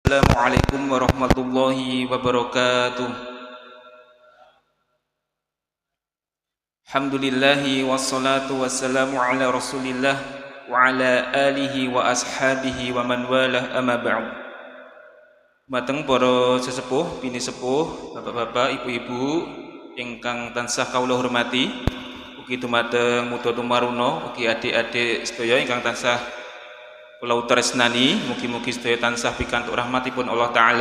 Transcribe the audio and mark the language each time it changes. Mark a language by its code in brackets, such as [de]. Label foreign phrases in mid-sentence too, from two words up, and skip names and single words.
[ar] السلام عليكم ورحمة الله وبركاته. الحمد لله والصلاة والسلام على رسول الله وعلى آله وأصحابه ومن والاه أما بعد. [jv] Mateng para sesepuh, bini sepuh, bapak-bapak, ibu-ibu ingkang tansah kawula hormati, ugi dumateng muda tumaruna, ugi adik-adik sedaya ingkang tansah kula tresnani, mugi-mugi sedaya tansah pikantuk rahmatipun Allah taala.